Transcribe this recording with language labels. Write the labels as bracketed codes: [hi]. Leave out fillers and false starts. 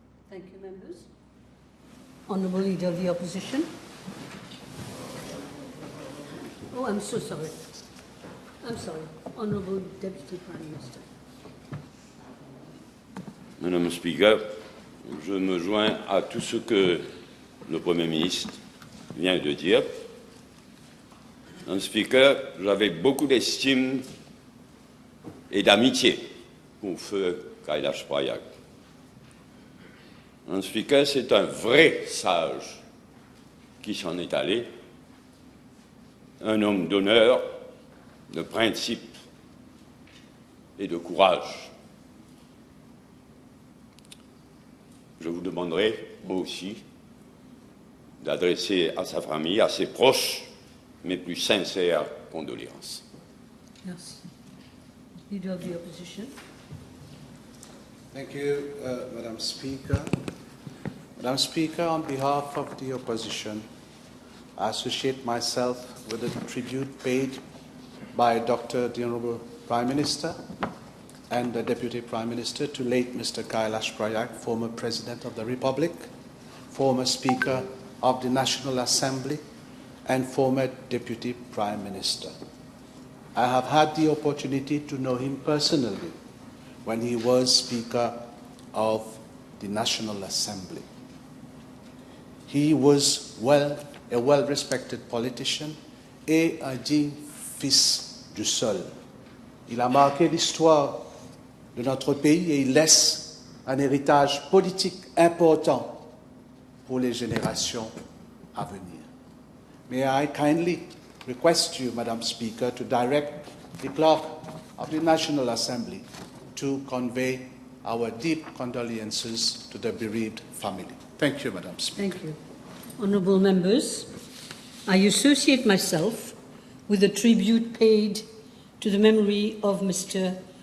[en] Thank you, members. Honourable Leader of the Opposition. Oh, I'm so sorry. I'm sorry. Honourable Deputy Prime Minister. [fr] Madame le Speaker, je me joins à tout ce que le Premier ministre vient de dire. Madame le Speaker, j'avais beaucoup d'estime et d'amitié pour feu Kailash Prayak. Madame le Speaker, c'est un vrai sage qui s'en est allé, un homme d'honneur, de principe et de courage. Je vous demanderai, moi aussi, d'adresser à sa famille, à ses proches, mes plus sincères condoléances. Merci. [en] Leader of the Opposition. Thank you, Madam Speaker. Madam Speaker, on behalf of the opposition, I associate myself with the tribute paid by the Honourable Prime Minister and the Deputy Prime Minister to late Mr. Kailash Prayak, former President of the Republic, former Speaker of the National Assembly, and former Deputy Prime Minister. I have had the opportunity to know him personally when he was Speaker of the National Assembly. He was a well-respected politician [fr] et un digne fils du sol. Il a marqué l'histoire de notre pays et il laisse un héritage politique important pour les générations à venir. [en] May I kindly request you, Madam Speaker, to direct the clerk of the National Assembly to convey our deep condolences to the bereaved family. Thank you, Madam Speaker. Thank you. Honourable members, I associate myself with the tribute paid to the memory of Mr.